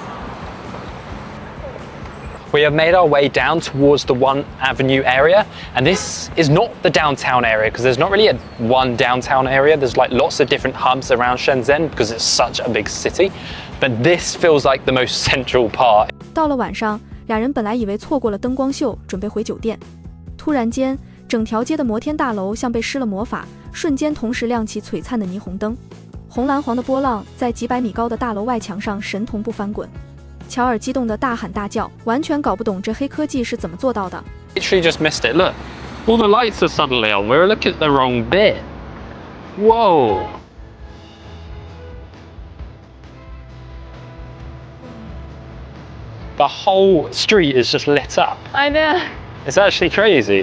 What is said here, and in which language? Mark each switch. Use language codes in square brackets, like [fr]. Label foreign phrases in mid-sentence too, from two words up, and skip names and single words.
[en] We have made our way down towards the One Avenue area, and this is not the downtown area because there's not really one downtown area. There's like lots of different hubs around Shenzhen because it's such a big city, but this feels like the most central part. [zh] 到了晚上，俩人本來以為錯過了燈光秀，準備回酒店。突然間，整條街的摩天大樓像被施了魔法，瞬間同時亮起璀璨的霓虹燈，紅藍黃的波浪在幾百米高的大樓外牆上神同步翻滾。喬爾激動地大喊大叫，完全搞不懂這黑科技是怎麼做到的。 [en] Literally just missed it. Look, all the lights are suddenly on. We're looking at the wrong bit. Whoa. The whole street is just lit up. I know. It's actually crazy.